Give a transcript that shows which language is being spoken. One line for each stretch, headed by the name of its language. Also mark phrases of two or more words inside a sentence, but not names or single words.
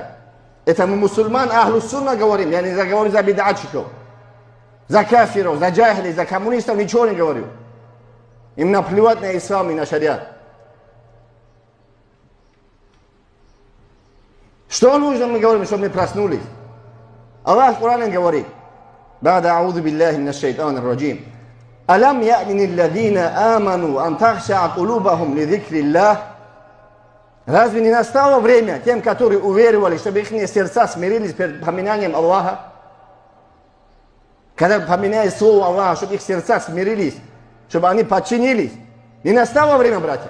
Russian: Это мы мусульман,
Arabic: أهل السنة
Russian: говорим, я не говорю за бидатчиков, за кафиров, за джахилей, за коммунистов, ничего не говорю. Им наплевать на ислам и на шариат. Что нужно, мы говорим, чтобы мы проснулись? Аллах в Коране говорит,
Arabic: «بعد أعوذ بالله من الشيطان الرجيم». «ألم يأن للذين آمنوا أن تخشع قلوبهم لذكر الله».
Russian: Разве не настало время тем, которые уверовали, чтобы их сердца смирились перед поминанием Аллаха? Когда поминают слово Аллаха, чтобы их сердца смирились, чтобы они подчинились. Не настало время, братья?